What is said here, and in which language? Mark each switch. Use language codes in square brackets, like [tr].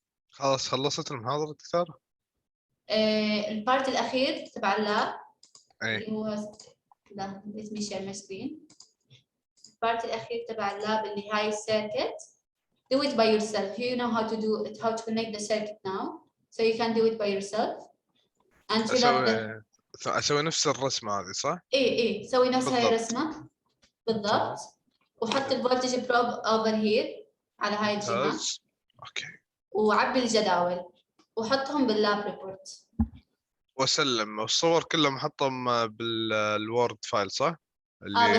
[ar] خلاص خلصت المحاضرة دكتور؟ البارت الأخير تبع اللاب ايه اللي هو لا [en] let me share my screen. [ar] البارت الأخير تبع اللاب اللي هاي السيركت. [en] Do it by yourself. You know how to do it, how to connect the circuit now. So you can do it by yourself. And fill up the... [ar] أسوي نفس الرسمة هذه صح؟ إيه سوي نفس هاي الرسمة بالضبط. وحط الفولتج بروب [en] over here [ar] على هاي الجهة. اوكي. وعبي الجداول وحطهم باللاب ريبورت. واسلم والصور كلهم احطهم بالوورد فايل صح؟ اللي